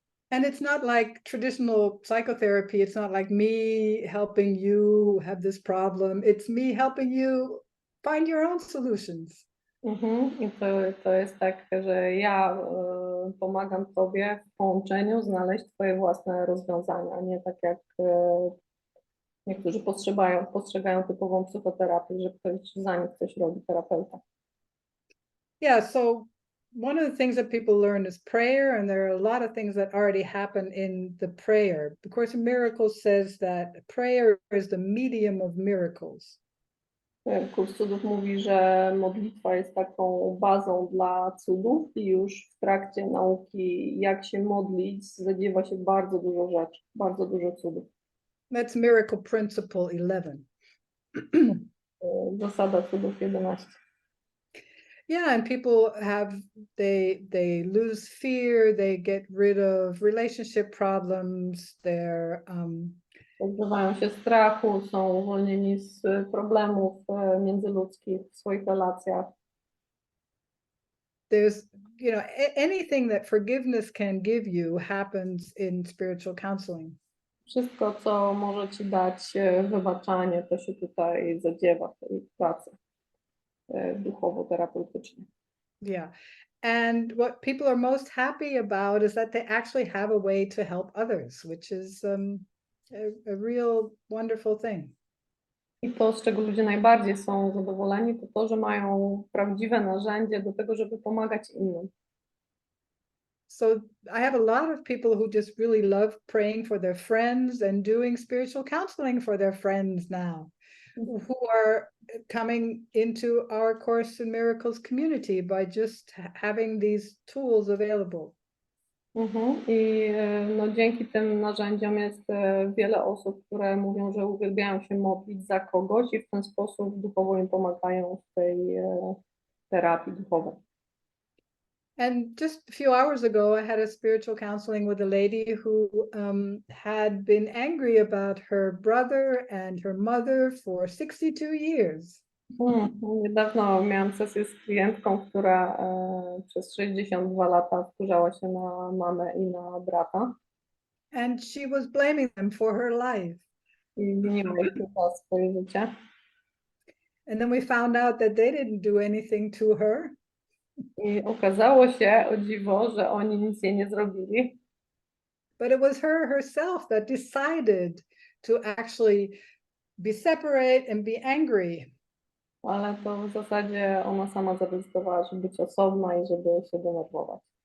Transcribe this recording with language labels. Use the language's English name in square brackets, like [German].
[English] And it's not like traditional psychotherapy. It's not like me helping you have this problem. It's me helping you find your own solutions. [Polish] I to jest tak, że ja pomagam tobie w połączeniu znaleźć twoje własne rozwiązania, nie tak jak niektórzy postrzegają typową psychoterapię, że ktoś za nich coś robi, terapeuta. [English] Yeah, so one of the things that people learn is prayer, and there are a lot of things that already happen in the prayer. The Course in Miracles says that prayer is the medium of miracles. [Polish] Kurs Cudów mówi, że modlitwa jest taką bazą dla cudów i już w trakcie nauki, jak się modlić, zadziewa się bardzo dużo rzeczy, bardzo dużo cudów. [English] That's Miracle Principle 11. [Polish] Zasada cudów 11. [English] Yeah, and people they lose fear, they get rid of relationship problems, they're [Polish] Pozbywają się strachu, są uwolnieni z problemów międzyludzkich w swoich relacjach. [English] There's, anything that forgiveness can give you happens in spiritual counseling. [Polish] Wszystko, co może ci dać wybaczanie, to się tutaj zadziewa w tej pracy duchowo-terapeutycznej. [English] Yeah. And what people are most happy about is that they actually have a way to help others, which is a real wonderful thing. [Polish] I to, z czego ludzie najbardziej są zadowoleni, to to, że mają prawdziwe narzędzie do tego, żeby pomagać innym. [English] So I have a lot of people who just really love praying for their friends and doing spiritual counseling for their friends now. who are coming into our Course in Miracles community by just having these tools available. [Polish] I no, dzięki tym narzędziom jest wiele osób, które mówią, że uwielbiają się modlić za kogoś i w ten sposób duchowo im pomagają w tej terapii duchowej. [English] And just a few hours ago, I had a spiritual counseling with a lady who had been angry about her brother and her mother for 62 years. [Polish] Niedawno miałam sesję z klientką, która przez 62 lata wkurzała się na mamę i na brata. [English] And she was blaming them for her life. [Polish] I winiła ich za swoje życie. [English] And then we found out that they didn't do anything to her. [Polish] I okazało się, o dziwo, że oni nic jej nie zrobili. [English] But it was her herself that decided to actually be separate and be angry. [Polish] Ale to w zasadzie ona sama zadecydowała, żeby być osobna i żeby się denerwować.